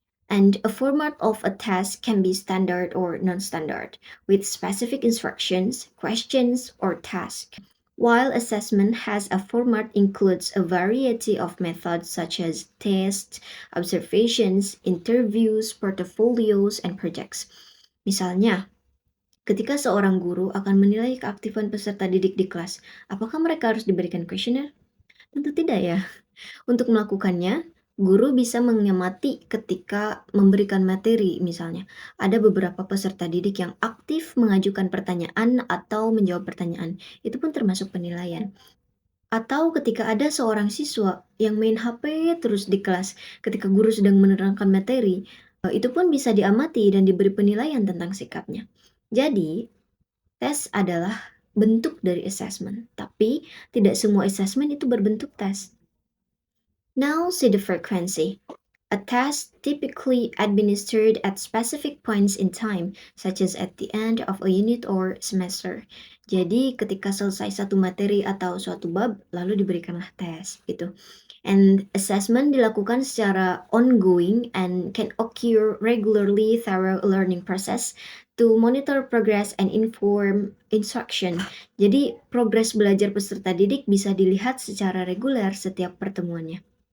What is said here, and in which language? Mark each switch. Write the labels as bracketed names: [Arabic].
[English] And a format of a test can be standard or non-standard, with specific instructions, questions, or tasks. While assessment has a format includes a variety of methods such as tests, observations, interviews, portfolios, and projects. [Indonesian] Misalnya, ketika seorang guru akan menilai keaktifan peserta didik di kelas, apakah mereka harus diberikan kuesioner? Tentu tidak ya. Untuk melakukannya, guru bisa mengamati ketika memberikan materi misalnya. Ada beberapa peserta didik yang aktif mengajukan pertanyaan atau menjawab pertanyaan. Itu pun termasuk penilaian. Atau ketika ada seorang siswa yang main HP terus di kelas ketika guru sedang menerangkan materi, itu pun bisa diamati dan diberi penilaian tentang sikapnya. Jadi, tes adalah bentuk dari assessment, tapi tidak semua assessment itu berbentuk tes. [English] Now see the frequency. A test typically administered at specific points in time, such as at the end of a unit or semester. [Indonesian] Jadi ketika selesai satu materi atau suatu bab, lalu diberikanlah tes gitu. [English] And assessment [Indonesian] dilakukan secara [English] ongoing and can occur regularly through a learning process to monitor progress and inform instruction. [Indonesian] Jadi progres belajar peserta didik bisa dilihat secara reguler setiap pertemuannya.